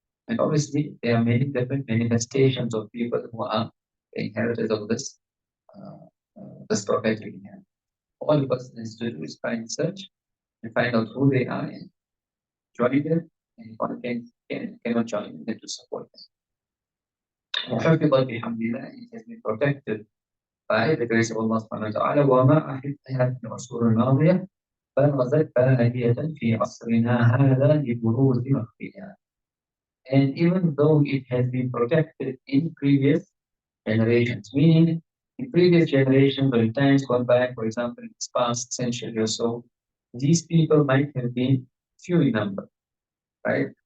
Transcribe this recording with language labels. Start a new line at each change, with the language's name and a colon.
English: And obviously, there are many different manifestations of people who are the inheritors of this prophetic inheritance. All the person has to do is find search and find out who they are and join them, and if one cannot join them, then to support them.
Arabic: وحفظ بحمد الله,
English: it has been protected by the grace of Allah subhanahu wa ta'ala.
Arabic: وما أحبها في العصور الماضية برزت باهية في عصرنا هذا لبروز مخفيها.
English: And even though it has been protected in previous generations, meaning in previous generations or in times gone by, for example, in this past century or so, these people might have been few in number, right?